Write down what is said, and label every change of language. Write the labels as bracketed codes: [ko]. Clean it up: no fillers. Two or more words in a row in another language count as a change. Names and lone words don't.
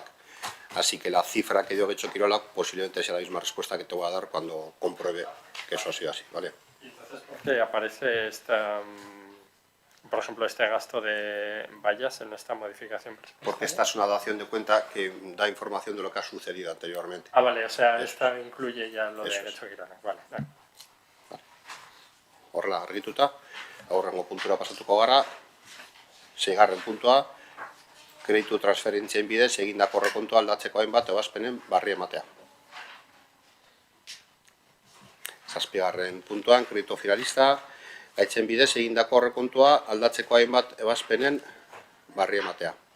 [es] Así que la cifra que dio Getxo Kirolak posiblemente sea la misma respuesta que te voy a dar cuando compruebe que eso ha sido así, ¿vale? Entonces, ¿por qué aparece por ejemplo, este gasto de vallas en esta modificación presupuestaria? Porque esta es una dación de cuenta que da información de lo que ha sucedido anteriormente. Ah, vale, o sea, esta incluye ya lo de Getxo Kirolak, vale. [eu] Horrela argituta, aurrengo puntura pasatuko gara, seigarren puntua, kreditu transferentzien bidez egindako aurrekontua aldatzeko hainbat ebazpenen barri ematea. Zazpigarren puntuan, kreditu finalista, gaitzen bidez egindako aurrekontua aldatzeko hainbat ebazpenen barri ematea.